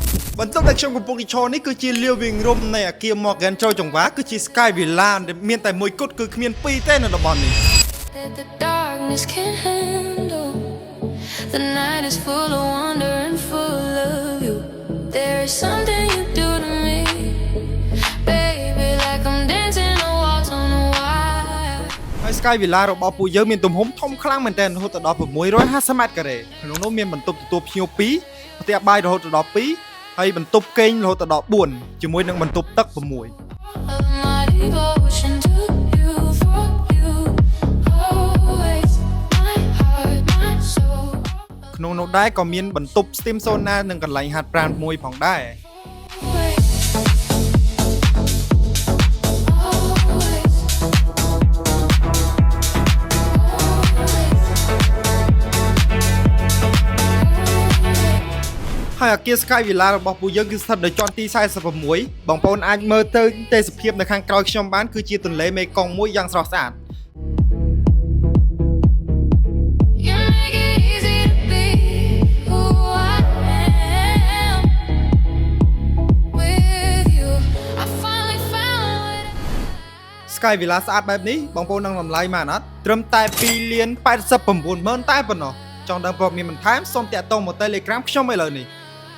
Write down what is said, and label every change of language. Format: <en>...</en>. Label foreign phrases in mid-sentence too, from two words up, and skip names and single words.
<km>បន្ទប់ដែលខ្ញុំកំពុងឈរនេះគឺជាលាវវិញរំនៃអាគារ Morgan ចូលចង្វាគឺជា Sky Villa ដែលមានតែមួយគត់គឺគ្មានពីរទេនៅតំបន់នេះ</km> <en>The darkness can't handle. The night is full of wonder and full of you. There is something you do to me, baby, like I'm dancing a waltz on a wire.</en> <km>ហើយ Sky Villa របស់ពួកយើងមានទំហំធំខ្លាំងមែនទែនរហូតដល់650ម៉ែត្រការ៉េក្នុងនោះមានបន្ទប់ទទួលភ្ញៀវ2ផ្ទះបាយរហូតដល់2ហើយបន្ទប់គេងរហូតដល់4ជាមួយនឹងបន្ទប់ទឹក6</km> <en>Of my devotion to you, for you, always. My heart, my soul.</en> <km>ក្នុងនោះដែរក៏មានបន្ទប់</km> <en>Steam Sauna</en> <km>និងកន្លែងហាត់ប្រាណមួយផងដែរ</km> <en>Always. Always.</en> <km>ហើយអាគារ Sky Villa របស់ពួកយើងគឺស្ថិតនៅជាន់ទី46បងប្អូនអាចមើលទៅទេសភាពនៅខាងក្រោយខ្ញុំបានគឺជាទន្លេមេគង្គមួយយ៉ាងស្រស់ស្អាត</km> <en>You make it easy to be who I am. With you, I finally found what</en> <km>Sky Villa ស្អាតបែបនេះបងប្អូននឹងតម្លៃមកអត់ត្រឹមតែ2,89,000តែប៉ុណ្ណោះចង់ដឹងព័ត៌មានបន្ថែមសូមតាក់ទងមក Telegram ខ្ញុំឥឡូវនេះ</km>